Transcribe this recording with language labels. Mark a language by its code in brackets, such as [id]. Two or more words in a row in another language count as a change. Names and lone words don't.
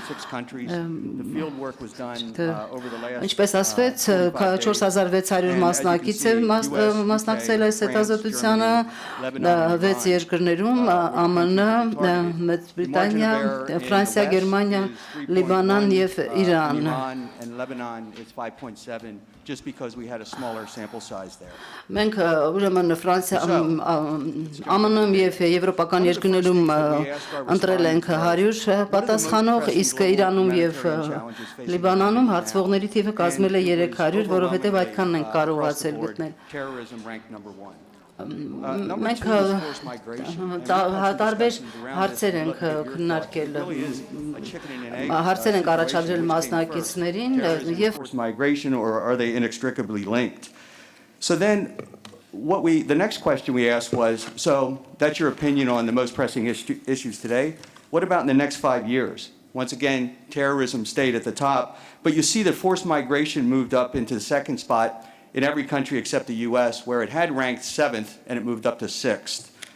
[hy] ինչպես ասվեց 4600 մասնակից է մասնակցել այս հետազոտությանը 6 երկրներում ԱՄՆ, Մեծ Բրիտանիա, Ֆրանսիա, Գերմանիա, Լիբանան եւ Իրան [en] It's 5.7 just because we had a smaller sample size there. [hy] Մենք ուրեմն Ֆրանսիա, ԱՄՆ-ում եւ եվրոպական երկրներում ընտրել ենք 100 պատասխանող, իսկ Իրանում եւ Լիբանանում հարցվողների թիվը կազմել է 300, որովհետեւ այդքանն ենք կարողացել գտնել։ Մենք տարբեր հարցեր ենք քննարկել, հարցեր ենք առաջադրել մասնակիցներին եւ [en] migration or are they inextricably linked? So then the next question we asked was, so that's your opinion on the most pressing issues today. What about in the next 5 years? Once again, terrorism stayed at the top, but you see that forced migration moved up into the second spot in every country except the US, where it had ranked 7th and it moved up to 6th.